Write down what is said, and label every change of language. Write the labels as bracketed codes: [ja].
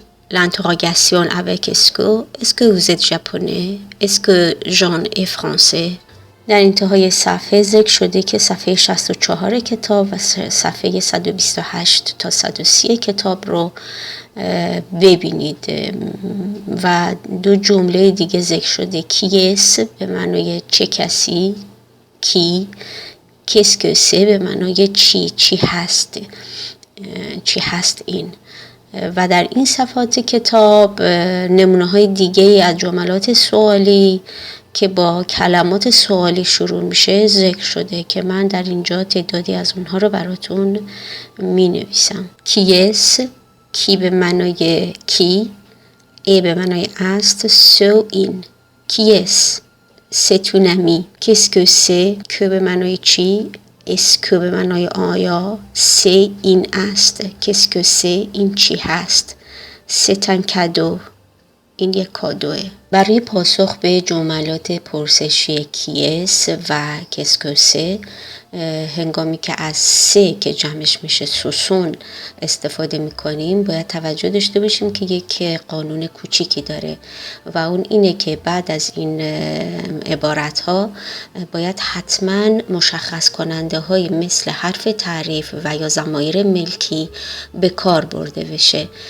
[fr] L'interrogation avec est-ce que vous êtes japonais? Est-ce que Jean est français? [fa] در انتهای صفحه ذکر شده که صفحه 64 کتاب و صفحه 128 تا 130 کتاب رو ببینید و 2 جمله دیگه ذکر شده. کیس به معنای چه کسی، کی، کسکسه به معنای چی هست، چی هست این. و در این صفحات کتاب نمونه های دیگه از جملات سوالی که با کلمات سوالی شروع میشه ذکر شده که من در اینجا تعدادی از اونها رو براتون می نویسم. کیس، کی به معنای کی، ای به معنای است، سو این. [fr] کیس، c'est une amie. qu'est-ce que c'est، [fa] که به معنای چی، est-ce به معنای آیا، c'est این است، qu'est-ce que c'est این چی هست، [fr] c'est un cadeau [fa] این یک کادوه. برای پاسخ به جملات پرسشی کیس و کسکوسه هنگامی که از سه که جمعش میشه سوسون استفاده میکنیم باید توجه داشته باشیم که یک قانون کوچیکی داره و اون اینه که بعد از این عبارت ها باید حتما مشخص کننده های مثل حرف تعریف و یا ضمایر ملکی به کار برده بشه.